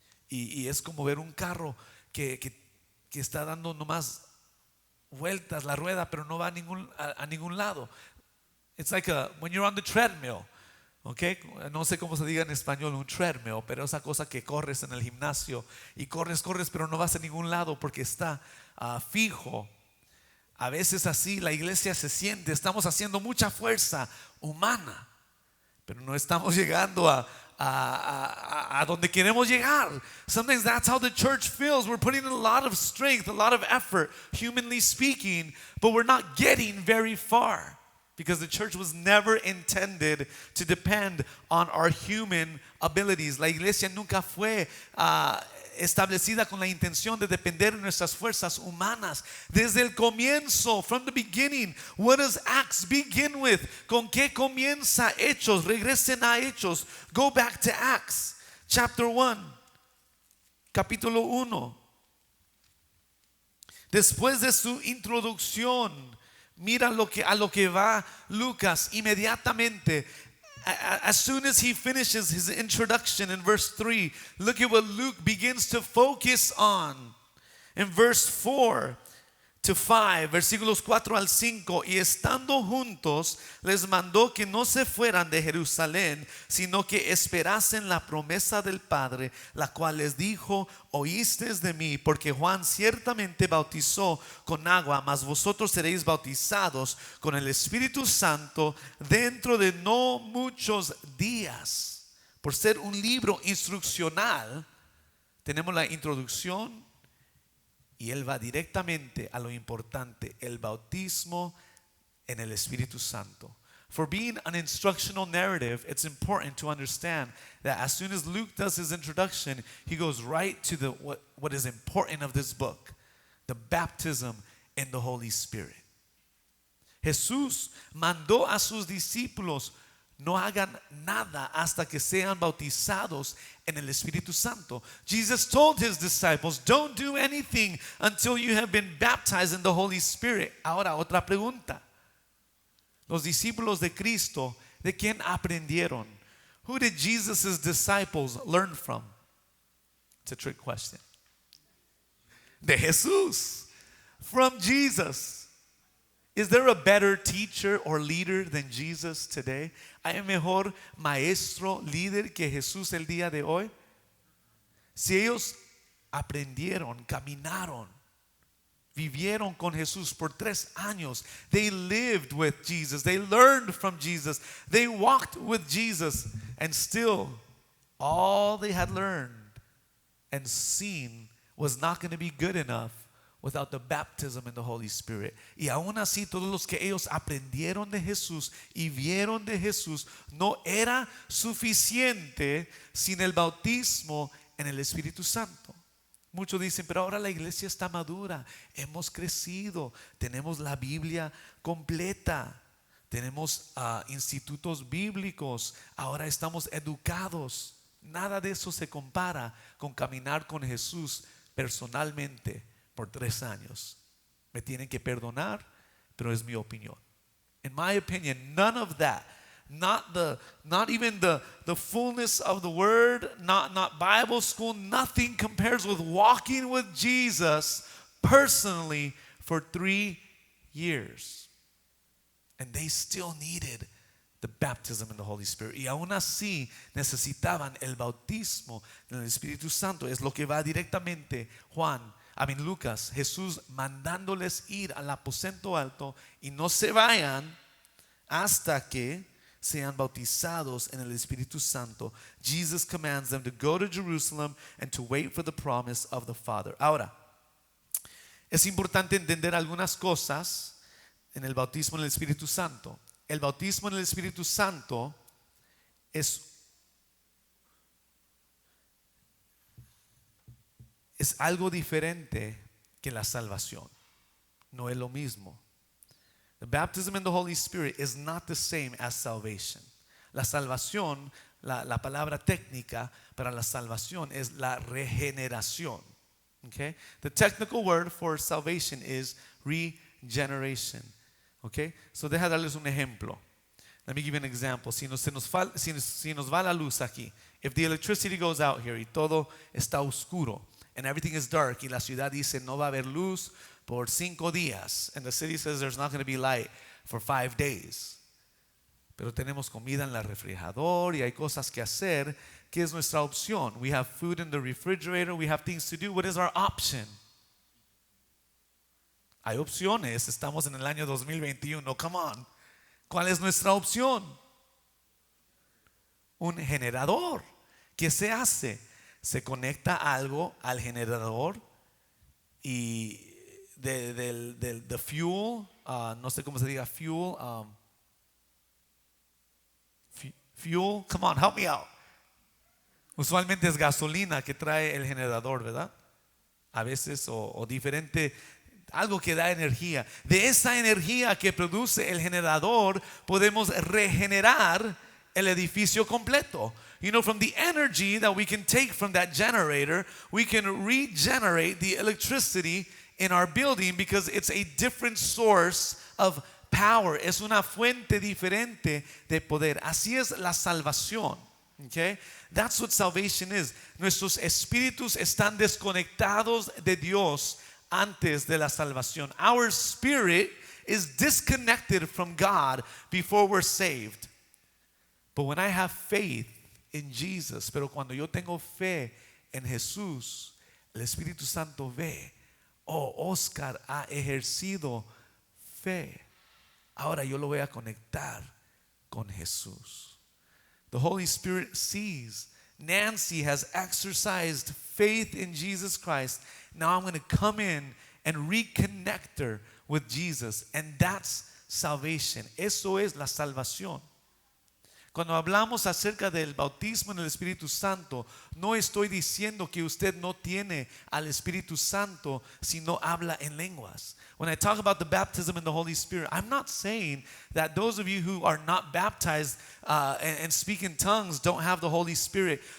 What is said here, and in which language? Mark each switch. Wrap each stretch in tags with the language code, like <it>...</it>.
<es>Y es como ver un carro que está dando nomás vueltas la rueda, pero no va a ningún lado.</es> <en>It's like when you're on the treadmill, okay?</en> <es>No sé cómo se diga en español un treadmill, pero esa cosa que corres en el gimnasio y corres, pero no vas a ningún lado porque está fijo. A veces así la iglesia se siente, estamos haciendo mucha fuerza humana, pero no estamos llegando a donde queremos llegar.</es> <en>Sometimes that's how the church feels. We're putting in a lot of strength, a lot of effort, humanly speaking, but we're not getting very far because the church was never intended to depend on our human abilities.</en> <es>La iglesia nunca fue establecida con la intención de depender de nuestras fuerzas humanas. Desde el comienzo,</es> <en>from the beginning, what does Acts begin with?</en> <es>¿Con qué comienza Hechos? Regresen a Hechos.</es> <en>Go back to Acts, chapter 1,</en> <es>capítulo 1. Después de su introducción, mira a lo que va Lucas inmediatamente.</es> <en>As soon as he finishes his introduction in verse 3, look at what Luke begins to focus on. In verse 4 to 5,</en> <es>versículos 4 al 5, y estando juntos, les mandó que no se fueran de Jerusalén, sino que esperasen la promesa del Padre, la cual les dijo: oísteis de mí, porque Juan ciertamente bautizó con agua, mas vosotros seréis bautizados con el Espíritu Santo dentro de no muchos días. Por ser un libro instruccional, tenemos la introducción y él va directamente a lo importante, el bautismo en el Espíritu Santo.</es> <en>For being an instructional narrative, it's important to understand that as soon as Luke does his introduction, he goes right to what is important of this book, the baptism in the Holy Spirit.</en> <es>Jesús mandó a sus discípulos no hagan nada hasta que sean bautizados en el Espíritu Santo.</es> <en>Jesus told his disciples, don't do anything until you have been baptized in the Holy Spirit.</en> <es>Ahora, otra pregunta. Los discípulos de Cristo, ¿de quién aprendieron?</es> <en>Who did Jesus' disciples learn from? It's a trick question.</en> <es>De Jesús.</es> <en>From Jesus. Is there a better teacher or leader than Jesus today?</en> <es>¿Hay mejor maestro, líder que Jesús el día de hoy? Si ellos aprendieron, caminaron, vivieron con Jesús por 3 años,</es> <en>they lived with Jesus, they learned from Jesus, they walked with Jesus, and still all they had learned and seen was not going to be good enough without the baptism in the Holy Spirit.</en> <es>Y aún así, todos los que ellos aprendieron de Jesús y vieron de Jesús, no era suficiente sin el bautismo en el Espíritu Santo. Muchos dicen, pero ahora la iglesia está madura, hemos crecido, tenemos la Biblia completa, tenemos institutos bíblicos, ahora estamos educados. Nada de eso se compara con caminar con Jesús personalmente por 3 años. Me tienen que perdonar, pero es mi opinión.</es> <en>In my opinion, none of that, not even the fullness of the word, not Bible school, nothing compares with walking with Jesus personally for 3 years. And they still needed the baptism in the Holy Spirit.</en> <es>Y aún así necesitaban el bautismo en el Espíritu Santo. Es lo que va directamente Lucas, Jesús mandándoles ir al aposento alto y no se vayan hasta que sean bautizados en el Espíritu Santo.</es> <en>Jesus commands them to go to Jerusalem and to wait for the promise of the Father.</en> <es>Ahora, es importante entender algunas cosas en el bautismo en el Espíritu Santo. El bautismo en el Espíritu Santo es algo diferente que la salvación. No es lo mismo.</es> <en>The baptism in the Holy Spirit is not the same as salvation.</en> <es>La salvación, la palabra técnica para la salvación es la regeneración.</es> <en>Okay? The technical word for salvation is regeneration. Okay?</en> <es>So deja darles un ejemplo.</es> <en>Let me give you an example.</en> <es>Si nos va la luz aquí,</es> <en>if the electricity goes out here</en> <es>y todo está oscuro</es> <en>and everything is dark</en> <es>y la ciudad dice no va a haber luz por 5 días,</es> <en>and the city says there's not going to be light for 5 days,</en> <es>pero tenemos comida en el refrigerador y hay cosas que hacer, ¿qué es nuestra opción?</es> <en>We have food in the refrigerator, we have things to do. What is our option?</en> <es>Hay opciones, estamos en el año 2021,</es> <en>come on.</en> <es>¿Cuál es nuestra opción? Un generador. ¿Qué se hace? Se conecta algo al generador y del fuel, no sé cómo se diga fuel, fuel,</es> <en>come on, help me out.</en> <es>Usualmente es gasolina que trae el generador, ¿verdad? A veces o diferente, algo que da energía. De esa energía que produce el generador podemos regenerar el edificio completo.</es> <en>You know, from the energy that we can take from that generator, we can regenerate the electricity in our building because it's a different source of power.</en> <es>Es una fuente diferente de poder. Así es la salvación. Okay?</es> <en>That's what salvation is.</en> <es>Nuestros espíritus están desconectados de Dios antes de la salvación.</es> <en>Our spirit is disconnected from God before we're saved. But when I have faith in Jesus,</en> <es>pero cuando yo tengo fe en Jesús, el Espíritu Santo ve, Oscar ha ejercido fe. Ahora yo lo voy a conectar con Jesús.</es> <en>The Holy Spirit sees Nancy has exercised faith in Jesus Christ. Now I'm going to come in and reconnect her with Jesus. And that's salvation.</en> <es>Eso es la salvación. Cuando hablamos acerca del bautismo en el Espíritu Santo, no estoy diciendo que usted no tiene al Espíritu Santo si no habla en lenguas.</es> <en>When I talk about the baptism in the Holy Spirit, I'm not saying that those of you who are not baptized and speak in tongues don't have the Holy Spirit.</en>